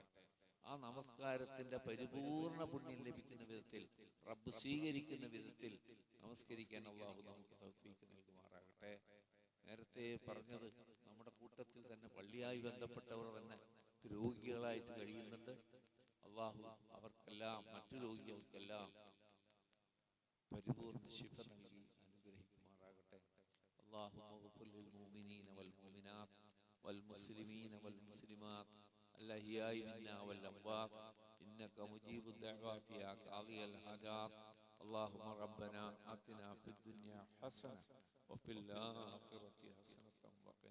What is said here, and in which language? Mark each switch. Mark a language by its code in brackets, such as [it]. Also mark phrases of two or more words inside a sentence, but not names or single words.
[ml] ആ നമസ്കാരത്തിന്റെ പരിപൂർണ പുണ്യം ലഭിക്കുന്ന വിധത്തിൽ, റബ്ബ് സ്വീകരിക്കുന്ന വിധത്തിൽ നമസ്കരിക്കാൻ അല്ലാഹു നമുക്ക് തൗഫീഖ് നൽകുമാറാകട്ടെ. നേരത്തെ പറഞ്ഞത്, നമ്മുടെ കൂട്ടത്തിൽ തന്നെ പള്ളിയായി ബന്ധപ്പെട്ടവർ തന്നെ രോഗികളായിട്ട് കഴിയുന്നുണ്ട്. അല്ലാഹു അവർക്കെല്ലാം, മറ്റു രോഗികൾക്കെല്ലാം പരിപൂർണ ശിഫ നൽകി അനുഗ്രഹിക്കുമാറാകട്ടെ. [ar] اللهم اغفر للمؤمنين والمؤمنات والمسلمين والمسلمات الأحياء منا والأموات إنك مجيب الدعوات يا قاضي الحاجات. اللهم ربنا آتنا في الدنيا حسنة وفي الآخرة حسنة